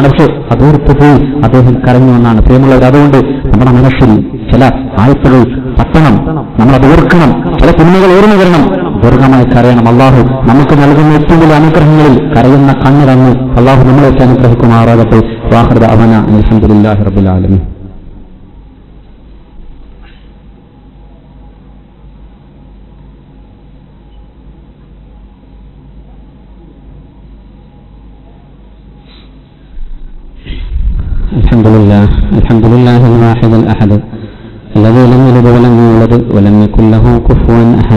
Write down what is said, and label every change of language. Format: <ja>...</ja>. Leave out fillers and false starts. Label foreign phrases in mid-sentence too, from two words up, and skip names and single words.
<ml>പക്ഷേ അതോർത്ത് പോയി അദ്ദേഹം കരഞ്ഞു എന്നാണ്. പ്രിയമുള്ളവർ, അതുകൊണ്ട് നമ്മുടെ മനസ്സിൽ ചില ആയത്തുകൾ തട്ടണം, നമ്മളത് ഓർക്കണം. ചില തിന്മകൾ ഓർമ്മ വരണം, ദീർഘമായി കരയണം. അള്ളാഹു നമുക്ക് നൽകുന്ന ഏറ്റവും വലിയ അനുഗ്രഹങ്ങളിൽ കരയുന്ന കണ്ണിറങ്ങി അള്ളാഹു നമ്മളെയൊക്കെ അനുഗ്രഹിക്കുമാറാകട്ടെ.</ml> <ar>وآخر دعوانا الحمد لله رب العالمين. الحمد لله الواحد الأحد الذي لم يلد ولم يولد ولم يكن له كفوا أحد.</ar>